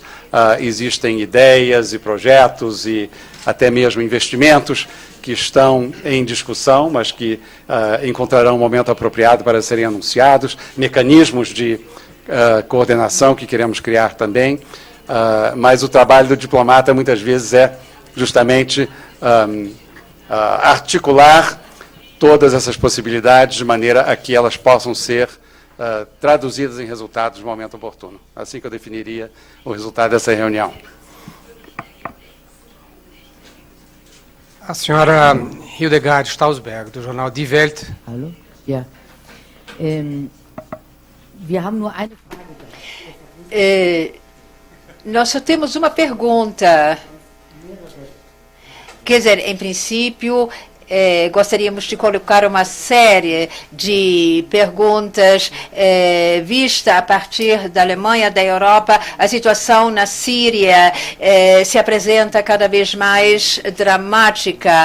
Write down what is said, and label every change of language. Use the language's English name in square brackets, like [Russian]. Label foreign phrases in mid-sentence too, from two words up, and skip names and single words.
[Portuguese] Existem ideias e projetos e até mesmo investimentos que estão em discussão, mas que encontrarão um momento apropriado para serem anunciados, mecanismos de coordenação que queremos criar também, mas o trabalho do diplomata muitas vezes é justamente articular todas essas possibilidades de maneira a que elas possam ser traduzidas em resultados no momento oportuno. Assim que eu definiria o resultado dessa reunião. A senhora Hildegard Stausberg, do jornal Die Welt. [German] Hallo? Ja. Wir haben nur eine Frage. [Portuguese] Nós só temos uma pergunta. Quer dizer, em princípio, gostaríamos de colocar uma série de perguntas vista a partir da Alemanha, da Europa. A situação na Síria se apresenta cada vez mais dramática.